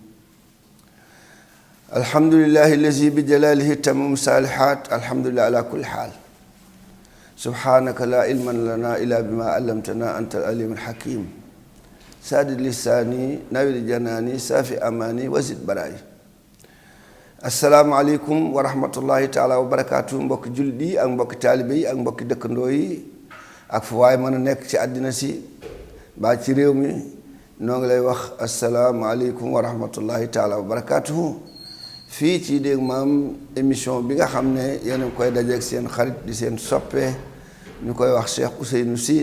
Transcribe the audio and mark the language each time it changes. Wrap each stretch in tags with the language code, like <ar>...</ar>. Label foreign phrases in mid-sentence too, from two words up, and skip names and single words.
<ar>الحمد لله الذي بجلاله تمام الصالحات الحمد لله على كل حال سبحانك لا علم لنا إلا بما علمتنا أنت العليم الحكيم سادد لساني نوير جناني سافي أماني وزد برائي السلام عليكم ورحمة الله تعالى وبركاته</ar> <wo>mbokki jullit yi ak mbokki taalibe yi ak mbokki dëkkandoo yi ak fu waay mën a nekk ci àddina si baa ci réew mi noo ngi lay wax</wo> <ar>السلام عليكم ورحمة الله تعالى وبركاته</ar> <wo>fii ci dégg maam émission bi nga xam ne yéen a ngi koy dajeeg seen xarit di seen soppe ñu koy wax Cheikh Ousseynou Sy</wo>